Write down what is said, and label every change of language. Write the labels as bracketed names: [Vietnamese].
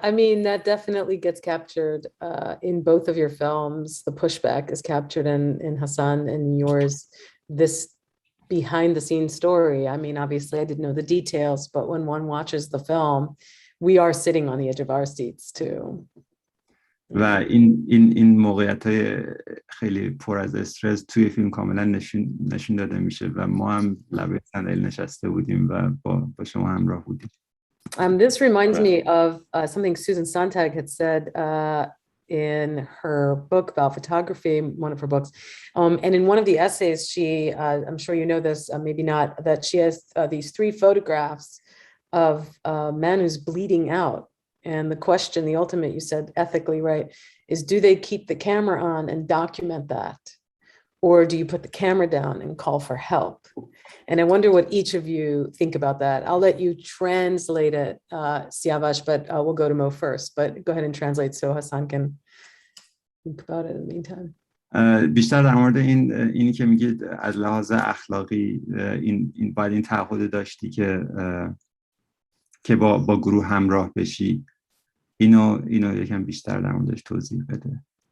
[English] I mean, that definitely gets captured in both of your films. The pushback is captured in Hassan and yours. This behind the scenes story. I mean, obviously I didn't know the details, but when one watches the film, we are sitting on the edge of our seats too. [Persian] و این موقعیت‌های خیلی پر از استرس توی فیلم کاملا نشون داده میشه و ما هم لبه صندلی نشسته بودیم و با شما همراه بودیم. [English] This reminds me of something Susan Sontag had said in her book about photography, one of her books. And in one of the essays, she, I'm sure you know this, maybe not, that she has these 3 photographs of a man who's bleeding out. And the question, the ultimate, you said ethically, right, is do they keep the camera on and document that? Or do you put the camera down and call for help? And I wonder what each of you think about that. I'll let you translate it, Siavash, but we'll go to Mo first. But go ahead and translate so Hassan can think about it in the meantime. [Persian] بیشتر در مورد اینی که میگید از لحاظ اخلاقی این باید این تعهد داشتی که با گروه همراه بشی. اینو یکم بیشتر در موردش توضیح بده.